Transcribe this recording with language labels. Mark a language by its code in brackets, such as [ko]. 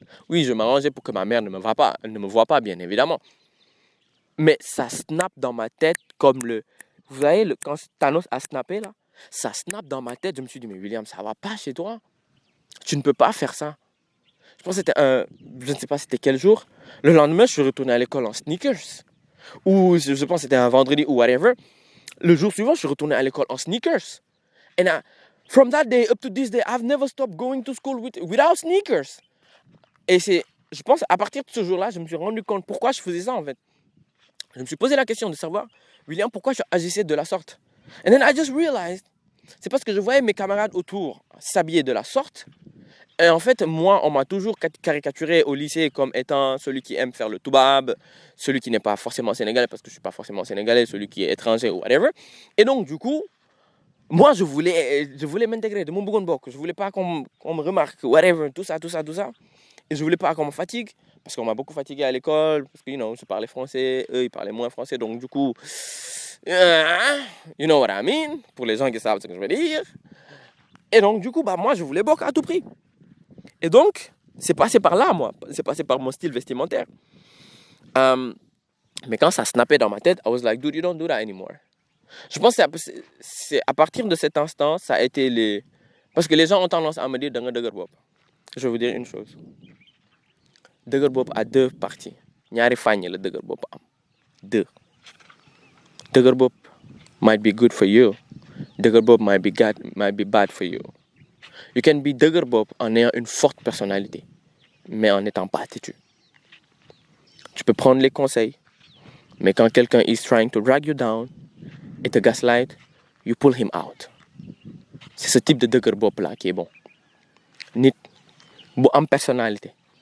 [fr] Oui, je m'arrangeais pour que ma mère ne me voie pas, bien évidemment. Mais ça snap dans ma tête comme vous voyez, quand Thanos a snappé là, ça snap dans ma tête. Je me suis dit, mais William, ça va pas chez toi. Tu ne peux pas faire ça. Je pense que je ne sais pas c'était quel jour. Le lendemain, je suis retourné à l'école en sneakers. Ou je pense que c'était un vendredi ou whatever. Le jour suivant, je suis retourné à l'école en sneakers. [en] And from that day up to this day, I've never stopped going to school without sneakers. [fr] Et je pense, à partir de ce jour-là, je me suis rendu compte pourquoi je faisais ça, en fait. Je me suis posé la question de savoir, William, pourquoi je agissais de la sorte. [en] And then I just realized, [fr] c'est parce que je voyais mes camarades autour s'habiller de la sorte. Et en fait, moi, on m'a toujours caricaturé au lycée comme étant celui qui aime faire le toubab, celui qui n'est pas forcément sénégalais, parce que je ne suis pas forcément sénégalais, celui qui est étranger ou whatever. Et donc, du coup, moi, je voulais m'intégrer de mon bougon de boc. Je ne voulais pas qu'on me remarque, whatever, tout ça. Et je ne voulais pas qu'on me fatigue, parce qu'on m'a beaucoup fatigué à l'école, parce que, je parlais français, eux, ils parlaient moins français, donc du coup, [en] you know what I mean, [fr] pour les gens qui savent ce que je veux dire. Et donc, du coup, moi, je voulais boc à tout prix. Et donc, c'est passé par là, moi. C'est passé par mon style vestimentaire. Mais quand ça snappait dans ma tête, [en] I was like, dude, you don't do that anymore. [fr] Je pense que c'est à partir de cet instant, ça a été parce que les gens ont tendance à me dire, je vais vous dire une chose. [wo] Dëgër bopp [fr] a deux parties. [wo] Ñaari fàññi la dëgër bopp am. [fr] Deux. [en] Dëgër bopp might be good for you. Dëgër bopp might be bad for you. You can be [fr] dëgër bopp en ayant une forte personnalité, mais en n'étant pas têtu. Tu peux prendre les conseils, mais quand quelqu'un [en] is trying to drag you down [fr] et te gaslight, [en] you pull him out. [fr] C'est ce type de dëgër bopp là qui est bon. [wo] Nit bu am [fr] personnalité.